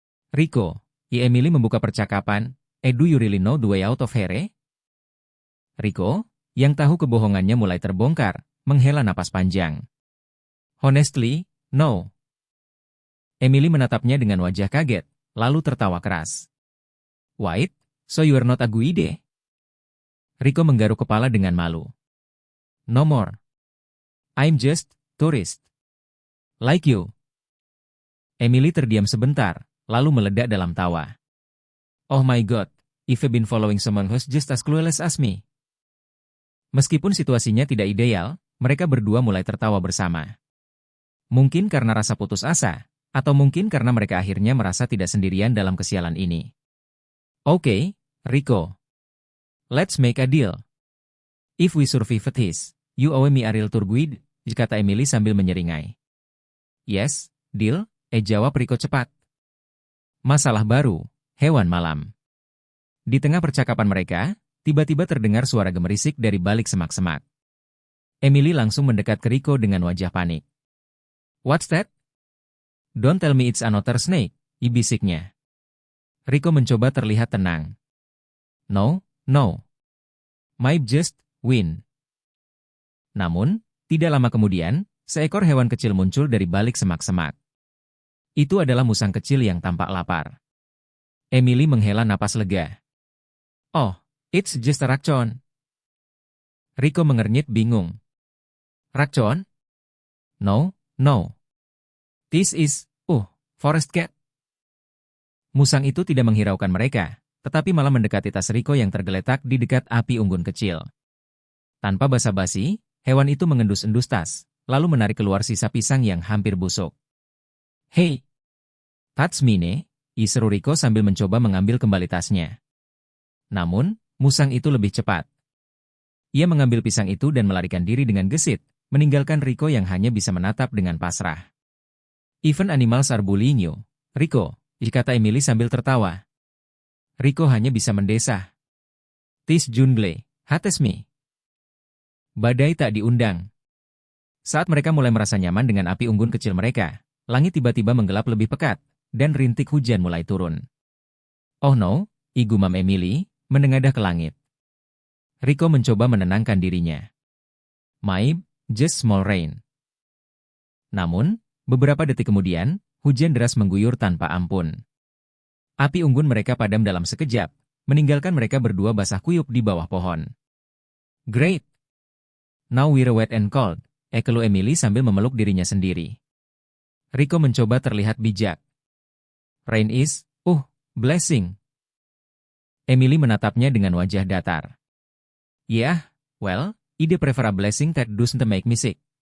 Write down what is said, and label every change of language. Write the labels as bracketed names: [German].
[English] "Rico," [Indonesian] Emily membuka percakapan, [English] "Do you really know the way out of here?" [Indonesian] Rico, yang tahu kebohongannya mulai terbongkar, menghela napas panjang. [English] "Honestly, no." [Indonesian] Emily menatapnya dengan wajah kaget, lalu tertawa keras. [English] "Wait, so you are not a guide?" [Indonesian] Rico menggaruk kepala dengan malu. [English] "No more. I'm just tourist. Like you." [Indonesian] Emily terdiam sebentar, lalu meledak dalam tawa. [English] "Oh my god, if I've been following someone who's just as clueless as me." [Indonesian] Meskipun situasinya tidak ideal, mereka berdua mulai tertawa bersama. Mungkin karena rasa putus asa, atau mungkin karena mereka akhirnya merasa tidak sendirian dalam kesialan ini. [English] "Okay, Rico. Let's make a deal. If we survive this, you owe me a real tour guide," [Indonesian] kata Emily sambil menyeringai. [English] "Yes, deal," [Indonesian] jawab Rico cepat. masalah baru, hewan malam. Di tengah percakapan mereka, tiba-tiba terdengar suara gemerisik dari balik semak-semak. Emily langsung mendekat ke Rico dengan wajah panik. [English] "What's that?" "Don't tell me it's another snake," [Indonesian] bisiknya. Rico mencoba terlihat tenang. [English] "No, no. Might just win." [Indonesian] Namun, tidak lama kemudian, seekor hewan kecil muncul dari balik semak-semak. Itu adalah musang kecil yang tampak lapar. Emily menghela napas lega. [English] "Oh, it's just a raccoon." [Indonesian] Rico mengernyit bingung. [English] "Raccoon? No, no. This is, forest cat." [Indonesian] Musang itu tidak menghiraukan mereka, tetapi malah mendekati tas Rico yang tergeletak di dekat api unggun kecil. Tanpa basa-basi, hewan itu mengendus-endus tas, lalu menarik keluar sisa pisang yang hampir busuk. [English] "Hey, that's mine," [Indonesian] seru Rico sambil mencoba mengambil kembali tasnya. Namun, musang itu lebih cepat. Ia mengambil pisang itu dan melarikan diri dengan gesit, meninggalkan Rico yang hanya bisa menatap dengan pasrah. [English] "Even animals are bullying you, Rico," [Indonesian] kata Emily sambil tertawa. Rico hanya bisa mendesah. [English] "This jungle hates me." [Indonesian] Badai tak diundang. Saat mereka mulai merasa nyaman dengan api unggun kecil mereka, langit tiba-tiba menggelap lebih pekat, dan rintik hujan mulai turun. [English] "Oh no," [Indonesian] gumam Emily, menengadah ke langit. Rico mencoba menenangkan dirinya. [English] "Might just small rain." [Indonesian] Namun, beberapa detik kemudian, hujan deras mengguyur tanpa ampun. Api unggun mereka padam dalam sekejap, meninggalkan mereka berdua basah kuyup di bawah pohon. [English] "Great. Now we're wet and cold," [Indonesian] keluh Emily sambil memeluk dirinya sendiri. Rico mencoba terlihat bijak. [English] "Rain is, blessing." [Indonesian] Emily menatapnya dengan wajah datar. [English] "Yeah, well, ide prefer a blessing that doesn't make me sick."